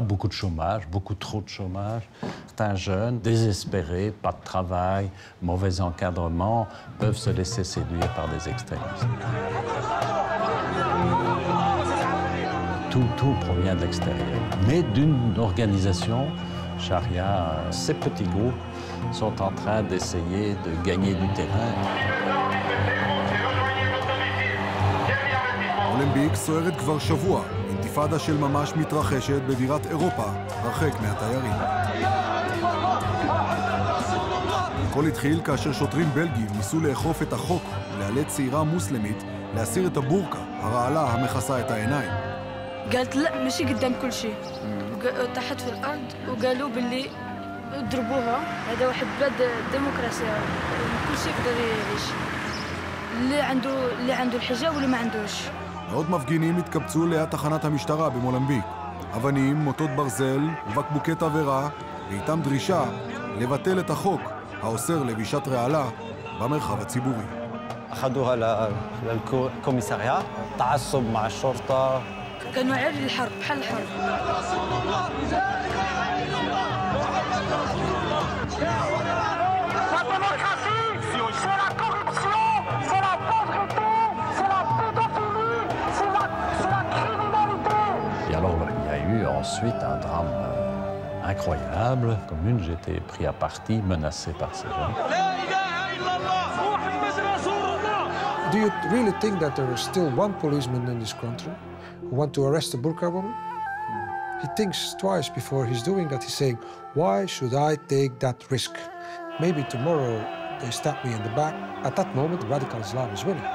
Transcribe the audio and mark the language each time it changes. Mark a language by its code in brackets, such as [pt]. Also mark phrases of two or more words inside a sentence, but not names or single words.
[fr] Beaucoup de chômage, beaucoup trop de chômage. Certains jeunes, désespérés, pas de travail, mauvais encadrement, peuvent se laisser séduire par des extrémistes. Tout provient de l'extérieur. Mais d'une organisation charia, ces petits groupes sont en train d'essayer de gagner du terrain. [he] מולנביק סוערת כבר שבוע. אינתיפאדה של ממש מתרחשת בבירת אירופה, הרחק מהתיירים. הכל התחיל כאשר שוטרים בלגים ניסו לאכוף את החוק ולאלץ צעירה מוסלמית להסיר את הבורקה, הרעלה המכסה את העיניים. [ar] قالت لا ماشي قدام كل شيء. طاحت في الارض وقالوا باللي ضربوها. هذا واحد بلاد ديمقراطيه كل شيء يقدر يعيش. اللي عنده الحجاب واللي ما عندوش. [he] מאות מפגינים התקבצו ליד תחנת המשטרה במולנביק. אבנים, מוטות ברזל ובקבוקי תבערה, ואיתם דרישה לבטל את החוק האוסר לבישת רעלה במרחב הציבורי. [ar] أخذوها للكوميساريات تعصب مع الشرطة. كانوا عارفين الحرب بحال الحرب. [fr] Et alors, il y a eu ensuite un drame incroyable. Commune, j'étais pris à partie, menacé par ces gens. [en] Do you really think that there is still one policeman in this country who want to arrest a burqa woman? He thinks twice before he's doing that. He's saying, why should I take that risk? Maybe tomorrow they stab me in the back. At that moment, radical Islam is winning.